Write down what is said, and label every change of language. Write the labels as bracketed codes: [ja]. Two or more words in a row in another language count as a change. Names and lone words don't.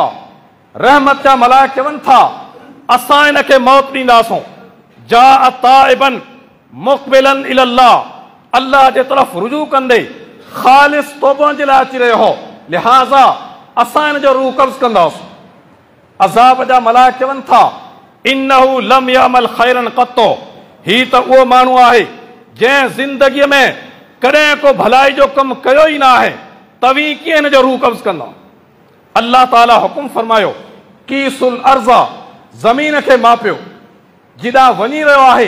[sd] रहमत जा मलाइक चवनि था असां हिन खे मौत ॾींदासूं। [ar] جاء تائبا مقبلا إلى الله, [sd] अल्लाह जे तरफ़ रुजू कंदे ख़ालिस तौबा जे लाइ अची रहियो हो, लिहाज़ा असां हिन जो रूह कब्ज़ कंदासीं। अज़ाब जा मलाइक चवनि था [ar] إنه لم يعمل خيرا قط, [sd] ही त उहो माण्हू आहे जंहिं ज़िंदगीअ में कॾहिं को भलाई जो कमु कयो ई न आहे, तव्हीं कीअं हिन जो रूह कब्ज़ कंदा। अल्लाह ताला हुकुम फरमायो [ar] قيسوا الأرض, [sd] ज़मीन खे मापियो, जिॾां वञी रहियो आहे।